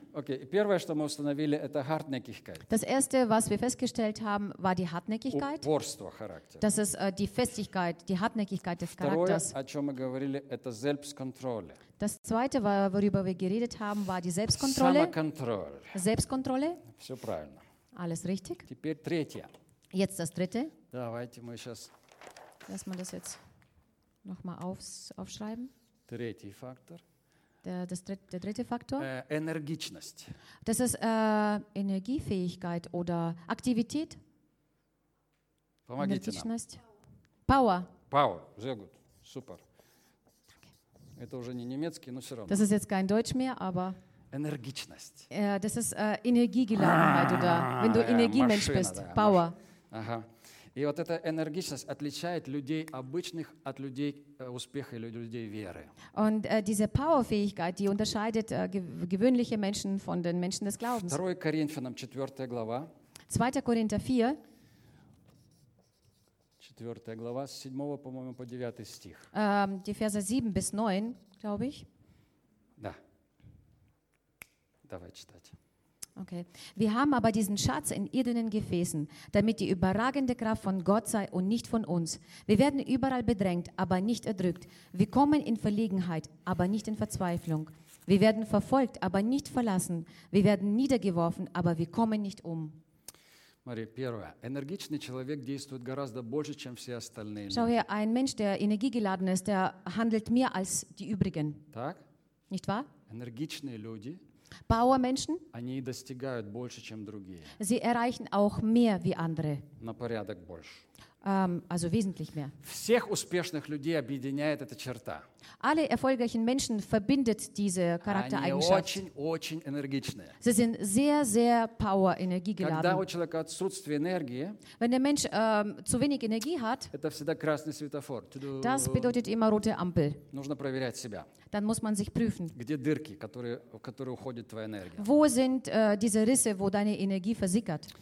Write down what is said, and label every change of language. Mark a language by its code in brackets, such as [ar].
[ru] Okay, первое, что мы установили, это [de] Hartnäckigkeit. Das erste, was wir festgestellt haben, war die Hartnäckigkeit. [ru] Упорство характера. [de] Das ist die Festigkeit, die Hartnäckigkeit des [ru] Второе, [de] Charakters. [ru] Второе, о чем мы говорили, это [de] Selbstkontrolle. Das zweite, worüber wir geredet haben, war die Selbstkontrolle. [ru] Самоконтроль. [de] Selbstkontrolle. [ru] Все правильно. [de] Alles richtig. [ru] Теперь третье. [de] Jetzt das dritte. [ru] Давайте мы сейчас. [de] Lass mal das jetzt noch mal aufschreiben. [ru] Третий фактор. [de] Der dritte Faktor. [ru] Energичность. [de] Das ist Energiefähigkeit oder Aktivität. [ru] Помогите Energичность. Нам. Power. [de] Power. Sehr gut. Super. Okay. [ru] Это уже не немецкий, но все равно. [de] Das ist jetzt kein Deutsch mehr, aber. [ru] Energичность. [de] Das ist Energiegeladenheit oder wenn du Energiemensch bist. [ru] Да, Power. Ага. И вот эта энергичность отличает людей обычных от людей успеха или людей веры. [de] Und diese Powerfähigkeit, die unterscheidet gewöhnliche Menschen von den Menschen des Glaubens. [ru] 2. Коринфянам 4. Глава. 2. Коринфянам 4. 4. Глава, с 7, по-моему, по 9 стих. [de] Die Verse 7 bis 9, glaube ich. [ru] Да. Давай читать. [de] Okay. Wir haben aber diesen Schatz in irdenen Gefäßen, damit die überragende Kraft von Gott sei und nicht von uns. Wir werden überall bedrängt, aber nicht erdrückt. Wir kommen in Verlegenheit, aber nicht in Verzweiflung. Wir werden verfolgt, aber nicht verlassen. Wir werden niedergeworfen, aber wir kommen nicht um. [ru] Maria, первое. Энергичный человек действует гораздо больше, чем все остальные. [de] Schau her, ein Mensch, der energiegeladen ist, der handelt mehr als die übrigen. [ru] Так? [de] Nicht wahr? [ru] Энергичные люди. [de] Power-Menschen, [ru] они достигают больше, чем другие. [de] Sie erreichen auch mehr wie andere. [ru] На порядок больше. [de] Also wesentlich mehr. [ru] Всех успешных людей объединяет эта черта. [de] Alle erfolgreichen Menschen verbindet diese Charaktereigenschaft. [ru] Они очень энергичные. [de] Sie sind sehr, sehr power, energiegeladen. [ru] Когда у человека отсутствие энергии, [de] wenn der Mensch zu wenig Energie hat, [ru] это всегда красный светофор. [de] Das bedeutet immer rote Ampel. [ru] Нужно проверять себя. [de] Dann muss man sich prüfen. [ru] Где дырки, в которые уходит твоя энергия? [de] Wo sind diese Risse, wo deine Energie versickert?